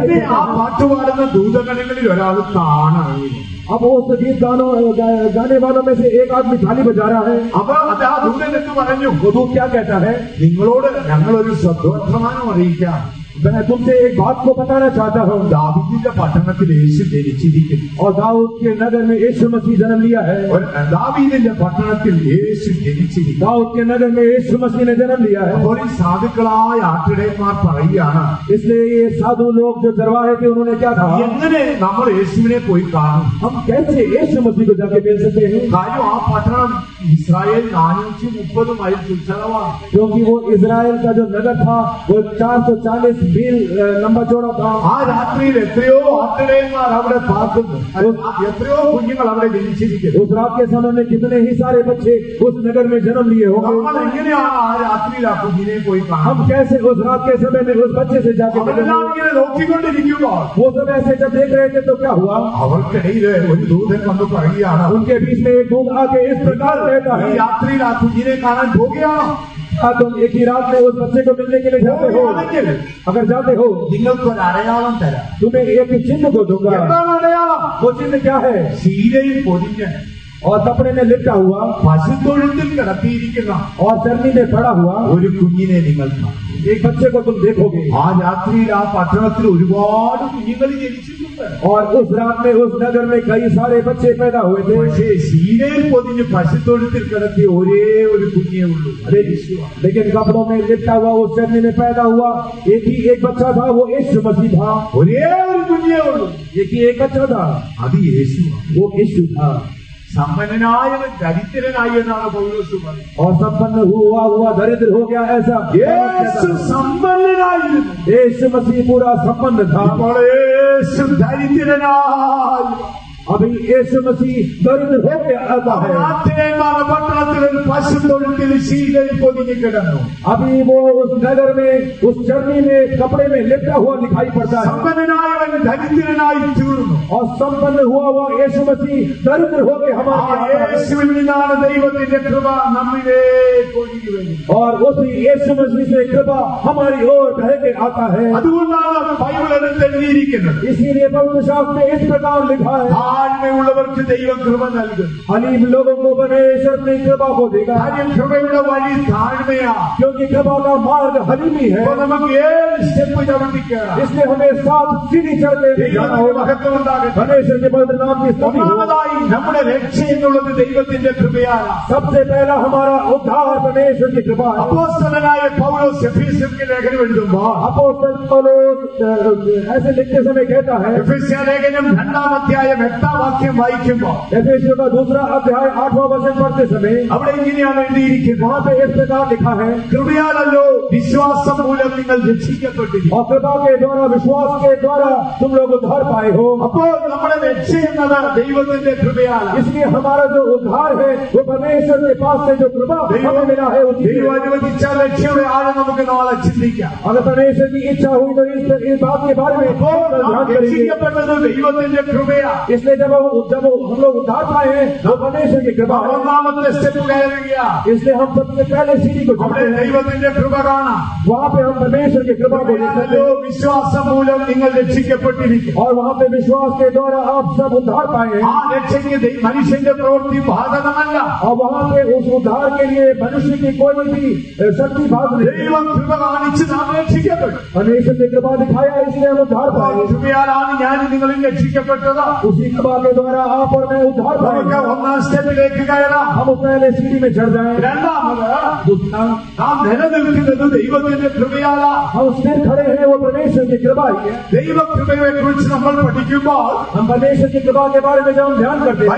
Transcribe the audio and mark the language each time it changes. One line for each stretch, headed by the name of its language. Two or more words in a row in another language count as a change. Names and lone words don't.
Malayalam: പിന്നെ
Hindi: देती
Malayalam: ആ
Hindi: है।
Malayalam: പാട്ടുപാടുന്ന ദൂതഗണങ്ങളിൽ ഒരാൾ താണായി.
Hindi: अब वो उस गीत गाने वालों में से एक आदमी थाली बजा रहा है।
Malayalam: അപ്പൊ അത് ആ ദൂതൻ എന്ന് പറഞ്ഞു,
Hindi: वो दूत क्या कहता है?
Malayalam: നിങ്ങളോട് ഞങ്ങളൊരു സദ്വർത്തമാനം അറിയിക്കാം.
Hindi: मैं तुमसे एक बात को बताना चाहता हूँ।
Malayalam: ദാവീദിന്റെ പട്ടണത്തിൽ യേശു ജനിച്ചിരിക്കുന്നു.
Hindi: और दाऊद के नगर में यीशु मसीह जन्म लिया है।
Malayalam: ദാവീദിന്റെ പട്ടണത്തിൽ യേശു ജനിച്ചിരിക്കുന്നു.
Hindi: दाऊद के नगर में यीशु मसीह ने जन्म लिया है।
Malayalam: അപ്പോൾ ഈ സാധുക്കളായ ആട്ടിടയന്മാർ പറയുകയാണ്,
Hindi: इसलिए ये साधु लोग जो चरवाहे थे उन्होंने क्या कहा?
Malayalam: എങ്ങനെ നമ്മൾ യേശുവിനെ പോയി കാണും?
Hindi: हम कैसे यीशु मसीह को जाके मिल सकते हैं?
Malayalam: കാര്യം ആ പട്ടണം ഇസ്രായേൽ 430 മൈൽ ചുറ്റളവാണ്.
Hindi: क्योंकि वो इजराइल का जो नगर था वो 440 मील लंबा चौड़ा था।
Malayalam: ആ രാത്രിയിൽ എത്രയോ ആട്ടിടയന്മാർ അവിടെ പാർക്കുന്നു. എത്രയോ കുഞ്ഞുങ്ങൾ അവിടെ ജനിച്ചിരിക്കുന്നു.
Hindi: उस रात के समय में कितने ही सारे बच्चे उस नगर में जन्म लिए
Malayalam: നമ്മൾ
Hindi: होंगे।
Malayalam: എങ്ങനെയാണ് ആ രാത്രിയിൽ ആ കുഞ്ഞിനെ പോയി കാണും?
Hindi: हम कैसे उस रात के समय में उस बच्चे से जाके
Malayalam: അവരെല്ലാം ഇങ്ങനെ നോക്കിക്കൊണ്ടിരിക്കുമ്പോൾ
Hindi: वो सब ऐसे जब देख रहे थे तो क्या हुआ?
Malayalam: അവർക്കിടയിൽ ഒരു ദൂതൻ വന്ന് പറയുകയാണ്,
Hindi: उनके बीच में एक दूत आके इस प्रकार कहता
Malayalam: ഈ
Hindi: है,
Malayalam: രാത്രിയിൽ ആ കുഞ്ഞിനെ കാണാൻ പോകുകയാണോ?
Hindi: क्या तुम एक ही रात में उस बच्चे को मिलने के लिए जाते हो? अगर जाते हो
Malayalam: നിങ്ങൾക്കൊരു അടയാളം തരാം.
Hindi: तुम्हें एक चिन्ह को दूंगा।
Malayalam: എന്താണ് അടയാളം?
Hindi: वो चिन्ह क्या है?
Malayalam: ശീലയിൽ പൊതിഞ്ഞ്
Hindi: और कपड़े में लिपटा हुआ
Malayalam: പശുത്തൊഴുത്തിൽ കിടത്തിയിരിക്കുന്ന
Hindi: और चरनी में पड़ा हुआ
Malayalam: ഒരു കുഞ്ഞിനെ നിങ്ങൾ കാണും.
Hindi: एक बच्चे को तुम देखोगे।
Malayalam: ആ രാത്രിയിൽ ആ പട്ടണത്തിൽ ഒരുപാട് കുഞ്ഞുങ്ങൾ ജനിച്ചിട്ടുണ്ട്.
Hindi: और उस रात में उस नगर में कई सारे बच्चे पैदा हुए थे।
Malayalam: പക്ഷേ ശീലയിൽ പൊതിഞ്ഞ് പശുത്തൊഴുത്തിൽ കിടത്തിയ ഒരേ ഒരു കുഞ്ഞേ ഉള്ളൂ. അതേ യേശുവാണ്.
Hindi: लेकिन कपड़ों में लिपटा हुआ उस चरनी में पैदा हुआ एक बच्चा था, वो यीशु मसीह था।
Malayalam: ഒരേ ഒരു കുഞ്ഞേ ഉള്ളൂ.
Hindi: एक ही एक बच्चा था,
Malayalam: അത് യേശുവാണ്.
Hindi: वो यीशु था।
Malayalam: സമ്പന്നനായവൻ ദരിദ്രനായി എന്നാണ് പൗലോസ് പറയുന്നത്.
Hindi: और संपन्न हुआ दरिद्र हो गया, ऐसा
Malayalam: യേശു സമ്പന്നനായിരുന്നു.
Hindi: यीशु मसीह पूरा संपन्न था।
Malayalam: ഇപ്പോൾ യേശു ദരിദ്രനായി.
Hindi: अभी यीशु मसीह दरिद्र हो के आता है।
Malayalam: ആട്ടിടയന്മാരുടെ പട്ടണത്തിൽ ഒരു പശുത്തൊഴുത്തിൽ ശീലയിൽ പൊതിഞ്ഞ് കിടന്നു.
Hindi: अभी वो उस नगर में उस चरनी में कपड़े में लिपटा हुआ दिखाई पड़ता है।
Malayalam: സമ്പന്നനായവൻ ദരിദ്രനായി തീർന്നു.
Hindi: और संपन्न हुआ यीशु मसीह दरिद्र हो के
Malayalam: ആ
Hindi: हमारे यहाँ आता है।
Malayalam: യേശുവിൽ നിന്നാണ് ദൈവത്തിന്റെ കൃപ നമ്മിലേക്ക് ഒഴുകി വരുന്നത്.
Hindi: और उसी यीशु मसीह से कृपा हमारी ओर बह के आता है।
Malayalam: അതുകൊണ്ടാണ് ബൈബിൾ എടുത്ത് എഴുതിയിരിക്കുന്നത്,
Hindi: इसीलिए पवित्र शास्त्र में इस प्रकार लिखा है,
Malayalam: താഴ്മയുള്ളവർക്ക് ദൈവം കൃപ നൽകും.
Hindi: हलीम लोगों को परमेश्वर अपनी कृपा को देगा।
Malayalam: കാര്യം കൃപയുടെ വഴി താഴ്മയാണ്.
Hindi: क्योंकि कृपा का मार्ग हलीमी है।
Malayalam: അപ്പൊ നമുക്ക് 7 സ്റ്റെപ്പ് ചവിട്ടിക്കണം.
Hindi: इसलिए हमें 7 सीढ़ी चढ़ते हुए जाना
Malayalam: ദൈവത്തിന്റെ
Hindi: होगा।
Malayalam: മഹത്വം ഉണ്ടാകട്ടെ.
Hindi: परमेश्वर के पवित्र नाम की स्तुति हो।
Malayalam: ഒന്നാമതായി നമ്മുടെ രക്ഷ എന്നുള്ളത് ദൈവത്തിന്റെ കൃപയാണ്.
Hindi: सबसे पहला हमारा उद्धार परमेश्वर की कृपा है।
Malayalam: അപ്പോസ്തലനായ പൗലോസ് എഫെസ്യർക്ക് ലേഖനം എഴുതുമ്പോൾ
Hindi: अपोस्तल पौलुस ऐसे लिखते समय कहता है,
Malayalam: എഫെസ്യ ലേഖനം 2-ാം അധ്യായം 8-ാം വാക്യം വായിക്കുമ്പോൾ
Hindi: एफेसियों का 2 अध्याय 8वां वचन पढ़ते समय
Malayalam: അവിടെ ഇങ്ങനെയാണ് എഴുതിയിരിക്കുന്നത്,
Hindi: वहाँ पे इस प्रकार लिखा है,
Malayalam: കൃപയാലല്ലോ വിശ്വാസം മൂലം നിങ്ങൾ രക്ഷിക്കപ്പെട്ടിരിക്കുന്നു.
Hindi: और कृपा के द्वारा विश्वास के द्वारा तुम लोग उद्धार पाए हो।
Malayalam: അപ്പോൾ നമ്മുടെ രക്ഷ എന്നത് ദൈവത്തിന്റെ കൃപയാണ്.
Hindi: इसलिए हमारा जो उद्धार है वो परमेश्वर के पास से जो कृपा हमें मिला है उसी से।
Malayalam: ദൈവം അനുവദിച്ചാൽ രക്ഷയുടെ ആഴം നമുക്ക് നാളെ ചിന്തിക്കാം.
Hindi: अगर परमेश्वर की इच्छा हुई तो इस बात के बारे में
Malayalam: അപ്പോൾ
Hindi: ध्यान करेंगे।
Malayalam: രക്ഷിക്കപ്പെട്ടത് ദൈവത്തിന്റെ കൃപയാണ്.
Hindi: इसलिए जब हम लोग उद्धार पाए हैं वो परमेश्वर की कृपा है।
Malayalam: ഒന്നാമത്തെ സ്റ്റെപ്പ് കയറുകയാ.
Hindi: इसलिए हम सबसे पहले सीढ़ी को
Malayalam: അവിടെ
Hindi: चढ़ते हैं,
Malayalam: ദൈവത്തിന്റെ കൃപ കാണാം.
Hindi: वहाँ पे हम परमेश्वर की कृपा को देख सकते हैं।
Malayalam: വിശ്വാസം മൂലം നിങ്ങൾ രക്ഷിക്കപ്പെട്ടിരിക്കും.
Hindi: और वहाँ पे विश्वास के द्वारा आप सब उद्धार पाए हैं।
Malayalam: ആ രക്ഷ മനുഷ്യന്റെ പ്രവൃത്തി ബാധകമല്ല.
Hindi: और वहाँ पे उस उद्धार के लिए मनुष्य की कोई भी शक्ति बात नहीं.
Malayalam: ദൈവം കൃപ കാണിച്ച് നാം രക്ഷിക്കപ്പെട്ടു.
Hindi: परमेश्वर ने कृपा दिखाया इसलिए हम उद्धार पाए.
Malayalam: കൃപയാലാണ് ഞാൻ നിങ്ങളിൽ രക്ഷിക്കപ്പെട്ടത്.
Hindi: उसी कृपा के द्वारा आप और मैं उद्धार पाए.
Malayalam: ഒന്നാം സ്റ്റെപ്പിലേക്ക് കയറാം.
Hindi: हम पहले सीढ़ी में चढ़ जाए.
Malayalam: രണ്ടാമത് നാം നിലനിൽക്കുന്നത് ദൈവത്തിന്റെ കൃപയാലാ.
Hindi: हम स्थिर खड़े हैं वो परमेश्वर की कृपा ही है.
Malayalam: ദൈവകൃപയെ കുറിച്ച് നമ്മൾ പഠിക്കുമ്പോൾ
Hindi: हम परमेश्वर की कृपा के बारे में जब हम ध्यान करते हैं,